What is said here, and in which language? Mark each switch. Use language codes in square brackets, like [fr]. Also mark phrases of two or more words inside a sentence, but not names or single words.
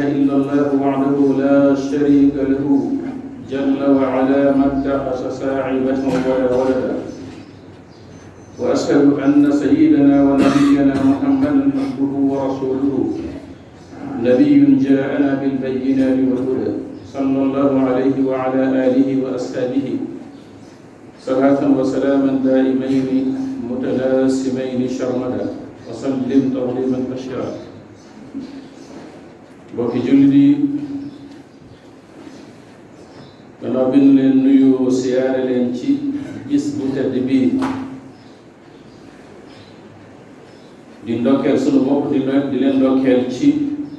[ar] إلا الله وحده لا شريك له جل وعلا ما اتخذ صاحبة ولا ولدا وأشهد أن سيدنا ونبينا محمدا عبده ورسوله نبي جاءنا بالبينات والهدى صلى الله عليه وعلى آله وأصحابه صلاة وسلاما دائمين متلازمين شرمدا وسلم تسليما كثيرا [wo] bokki jullit yi gannaaw bi ñu leen nuyu siyaare leen ci bis bu tedd bii di ndokkeel sunu bopp di leen ndokkeel ci